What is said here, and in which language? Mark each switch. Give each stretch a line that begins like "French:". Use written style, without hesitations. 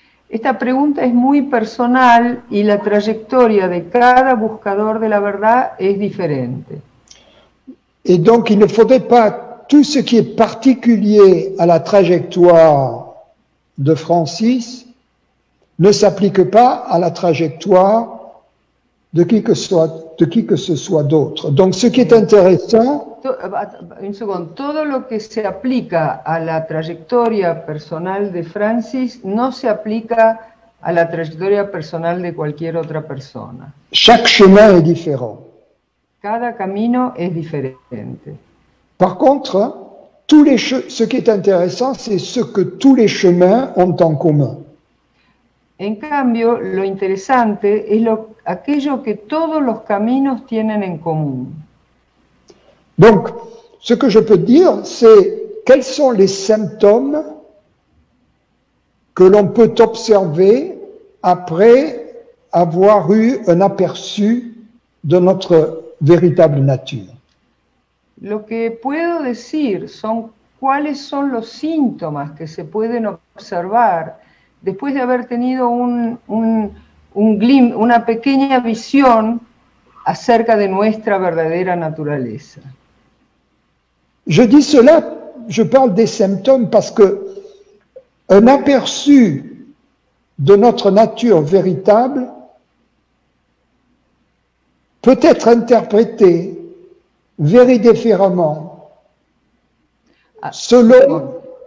Spanish: Esta pregunta es muy personal y la trayectoria de cada buscador de la verdad es diferente.
French: Et donc, il ne faudrait pas tout ce qui est particulier à la trajectoire de Francis ne s'applique pas à la trajectoire de qui que ce soit d'autre. Donc, ce qui est intéressant... Une seconde.
Spanish: Todo lo que se aplica a la trayectoria personal de Francis no se aplica a la trayectoria personal de cualquier otra persona.
French: Chaque chemin est différent.
Spanish: Cada camino es diferente.
French: Par contre, ce qui est intéressant, c'est ce que tous les chemins ont en commun.
Spanish: En cambio, lo interesante es aquello que todos los caminos tienen en común.
French: Donc, ce que je peux dire, c'est quels sont les symptômes que l'on peut observer après avoir eu un aperçu de notre véritable nature.
Spanish: Lo que puedo decir son cuáles son los síntomas que se pueden observar después de haber tenido una pequeña visión acerca de nuestra verdadera naturaleza.
French: Je dis cela, je parle des symptômes parce que un aperçu de notre nature véritable peut être interprété
English: very
French: différemment selon...